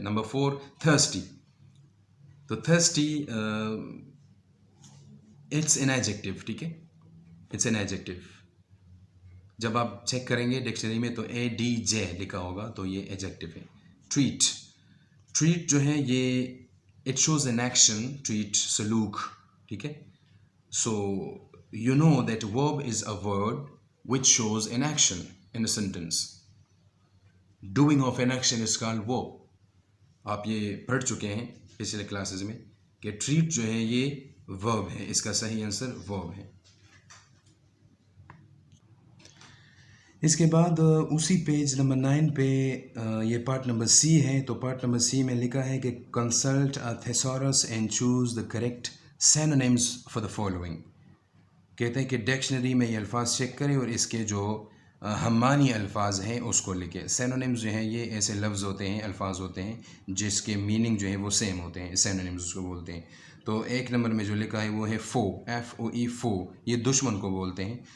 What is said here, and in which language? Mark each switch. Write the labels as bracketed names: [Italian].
[English] Number 4 thirsty. تو thirsty it's an adjective. [Urdu] ٹھیک ہے، [English] It's an adjective. [Urdu] جب آپ چیک کریں گے ڈکشنری میں تو ADJ لکھا ہوگا، تو یہ ایڈجیکٹیو ہے. ٹریٹ. [English] Treat جو ہے یہ اٹ شوز این ایکشن. [Urdu] Treat سلوک. ٹھیک ہے. [English] So you know that verb is a word which shows an action in a sentence. Doing of an action is called verb. [Urdu] آپ یہ پڑھ چکے ہیں پچھلے کلاسز میں کہ treat جو ہے یہ verb ہے. اس کا صحیح آنسر verb ہے. اس کے بعد اسی پیج نمبر 9 پہ یہ پارٹ نمبر C ہے. تو پارٹ نمبر C میں لکھا ہے کہ [English] consult a thesaurus and choose the correct synonyms for the following. [Urdu] کہتے ہیں کہ ڈکشنری میں یہ الفاظ چیک کریں اور اس کے جو ہم معنی الفاظ ہیں اس کو لکھیں. سینونیمز جو ہیں یہ ایسے لفظ ہوتے ہیں، الفاظ ہوتے ہیں جس کے میننگ جو ہے وہ سیم ہوتے ہیں. سینونیمز اس کو بولتے ہیں. تو ایک نمبر میں جو لکھا ہے وہ ہے فو. FOE فو. یہ دشمن کو بولتے ہیں.